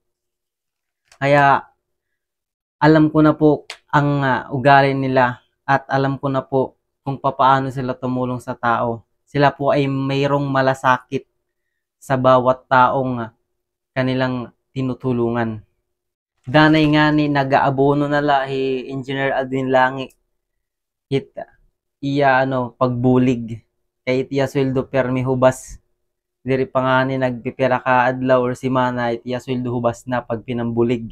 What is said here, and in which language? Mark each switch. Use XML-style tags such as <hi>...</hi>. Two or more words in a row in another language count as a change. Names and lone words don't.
<tl>Kaya alam ko na po ang ugali nila at alam ko na po kung paano sila tumulong sa tao. Sila po ay mayroong malasakit sa bawat taong kanilang tinutulungan.</tl> <war>Danay nga ni nag-aabono na lahi Engineer Aldwin Langi. Iya pagbulig. Kay iya sweldo permi hubas. Diri pa nga ni nagpipira ka adlaw or simana iya sweldo hubas na pag pinambulig.</war>